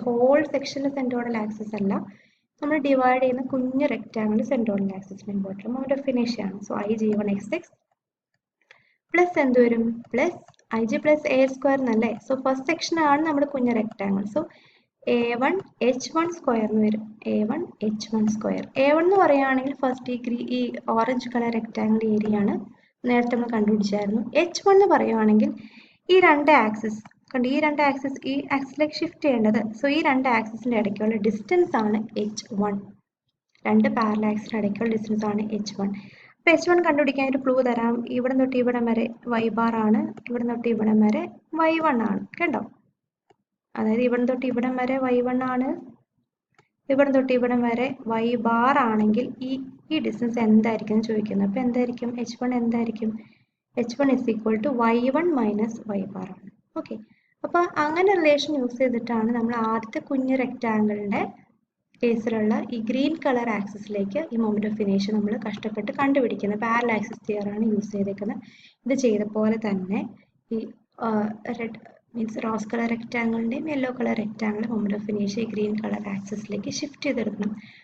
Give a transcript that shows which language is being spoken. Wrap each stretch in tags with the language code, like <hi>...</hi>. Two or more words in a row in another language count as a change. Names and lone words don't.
<en>whole section centroidal axis</en> <ml>അല്ല, നമ്മൾ ഡിവൈഡ് ചെയ്യുന്ന കുഞ്ഞു</ml> <en>rectangle centroidal axis</en> <ml>പോയിട്ടുള്ള</ml> <en>moment of inertia</en> <ml>ആണ്. സോ IG1 xx പ്ലസ് എന്ത് വരും? പ്ലസ് IG + AH² എന്നല്ലേ?</ml> <en>so first section</en> <ml>ആണ് നമ്മുടെ കുഞ്ഞു റെക്ടാങ്കിൾ. സോ A1 H1² എന്ന് വരും. A1 H1². A1 എന്ന് പറയുകയാണെങ്കിൽ ഫസ്റ്റ് ഈ</ml> <en>orange colour rectangle area</en> <ml>ആണ്, നേരത്തെ നമ്മൾ കണ്ടുപിടിച്ചായിരുന്നു. H1 എന്ന് പറയുകയാണെങ്കിൽ ഈ രണ്ട് ആക്സിസ് കണ്ട്, ഈ രണ്ട് ആക്സിസ് ഈ ആക്സിസിലേക്ക് ഷിഫ്റ്റ് ചെയ്യേണ്ടത്. സോ ഈ രണ്ട് ആക്സിസിന്റെ ഇടയ്ക്കുള്ള ഡിസ്റ്റൻസ് ആണ് H1. രണ്ട്</ml> <en>parallel axis</en> <ml>ഇടയ്ക്കുള്ള ഡിസ്റ്റൻസ് ആണ് H1. അപ്പോൾ H1 കണ്ടുപിടിക്കാൻ ഒരു ക്ലൂ തരാം. ഇവിടെ തൊട്ട് ഇവിടം വരെ y ബാർ ആണ്, ഇവിടെ തൊട്ട് ഇവിടം വരെ y1 ആണ് കേട്ടോ. അതായത് ഇവിടെ തൊട്ട് ഇവിടം വരെ y1 ആണ്, ഇവിടെ തൊട്ട് ഇവിടം വരെ y ബാർ ആണെങ്കിൽ ഈ ഡിസ്റ്റൻസ് എന്തായിരിക്കും എന്ന് ചോദിക്കുന്നത്. അപ്പോൾ എന്തായിരിക്കും? H1 എന്തായിരിക്കും? H1 = y1 - y ബാർ ആണ്. ഓക്കെ, അപ്പോൾ അങ്ങനെ</ml> <en>relation use</en> <ml>ചെയ്തിട്ടാണ് നമ്മൾ ആദ്യത്തെ കുഞ്ഞ് റെക്ടാങ്കിളിൻ്റെ കേസിലുള്ള ഈ</ml> <en>green colour axis</en> <ml>ഈ</ml> <en>moment of inertia</en> <ml>നമ്മൾ കഷ്ടപ്പെട്ട് കണ്ടുപിടിക്കുന്നത്.</ml> <en>parallel axis theorem use</en> <ml>ചെയ്തേക്കുന്നത്. ഇത് ചെയ്ത പോലെ തന്നെ ഈ</ml> <en>red means rose colour rectangle yellow colour rectangle moment of inertia green colour axis shift</en> <ml>ചെയ്തെടുക്കണം.</ml>